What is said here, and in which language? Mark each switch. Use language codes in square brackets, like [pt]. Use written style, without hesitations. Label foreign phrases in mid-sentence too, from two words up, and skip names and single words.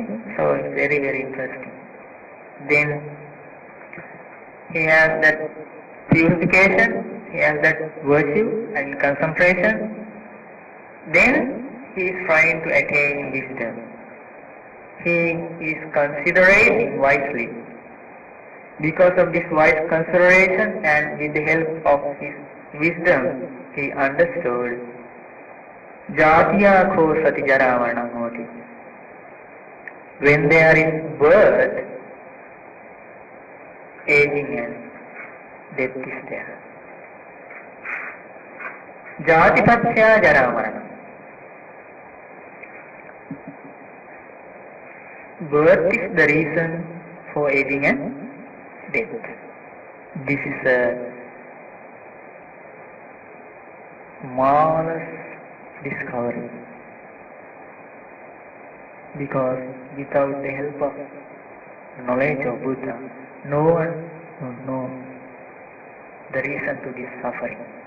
[en] So it's very, very interesting. Then he has that purification, he has that virtue and concentration. Then he is trying to attain wisdom. He is considering wisely. Because of this wise consideration and with the help of his wisdom, he understood [pi] Jatiya ko sati jara maranam hoti. [en] When there is birth, aging and death is there. [pi] Jatipatya jara maranam. [en] Birth is the reason for aging and death. This is a marvelous discovery, because without the help of knowledge of Buddha, no one would know the reason to this suffering.